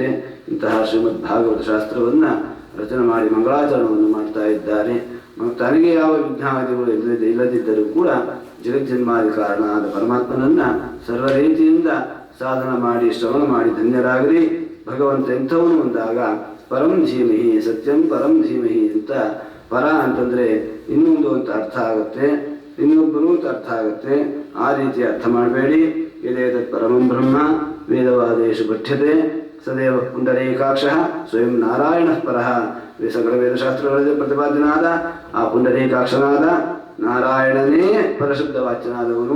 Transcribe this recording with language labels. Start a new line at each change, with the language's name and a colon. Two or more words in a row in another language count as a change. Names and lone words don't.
Kannada: ಇಂತಹ ಶ್ರೀಮದ್ ಭಾಗವತ ಶಾಸ್ತ್ರವನ್ನು ರಚನೆ ಮಾಡಿ ಮಂಗಳಾಚರಣವನ್ನು ಮಾಡ್ತಾ ಇದ್ದಾರೆ. ತನಗೆ ಯಾವ ವಿಘ್ನಾದಿಗಳು ಇಲ್ಲದಿದ್ದರೂ ಕೂಡ ಜಗಜ್ಜನ್ಮಾದಿ ಕಾರಣನಾದ ಪರಮಾತ್ಮನನ್ನು ಸರ್ವ ರೀತಿಯಿಂದ ಸಾಧನ ಮಾಡಿ ಶ್ರವಣ ಮಾಡಿ ಧನ್ಯರಾಗಲಿ. ಭಗವಂತ ಎಂಥವನು ಅಂದಾಗ
Sanskrit: ಪರಂ ಧೀಮಹಿ, ಸತ್ಯಂ ಪರಂ ಧೀಮಹಿ
Kannada: ಅಂತ, ಪರ ಅಂತಂದರೆ ಇನ್ನೊಂದು ಅಂತ ಅರ್ಥ ಆಗುತ್ತೆ, ಇನ್ನೊಬ್ಬರು ಅಂತ ಅರ್ಥ ಆಗುತ್ತೆ. ಆ ರೀತಿ ಅರ್ಥ ಮಾಡಬೇಡಿ.
Sanskrit: ಯದೇತತ್ ಪರಮಂ ಬ್ರಹ್ಮ ವೇದವಾದೇಶು ಪಠ್ಯತೆ ಸದೇವ ಪುಂಡರೀಕಾಕ್ಷ ಸ್ವಯಂ ನಾರಾಯಣ ಪರಃ.
Kannada: ಸಕಲ ವೇದಶಾಸ್ತ್ರಗಳಲ್ಲಿ ಪ್ರತಿಪಾದ್ಯನಾದ ಆ ಪುಂಡರೀಕಾಕ್ಷನಾದ ನಾರಾಯಣನೇ ಪರಶಬ್ದವಾಚ್ಯನಾದವನು.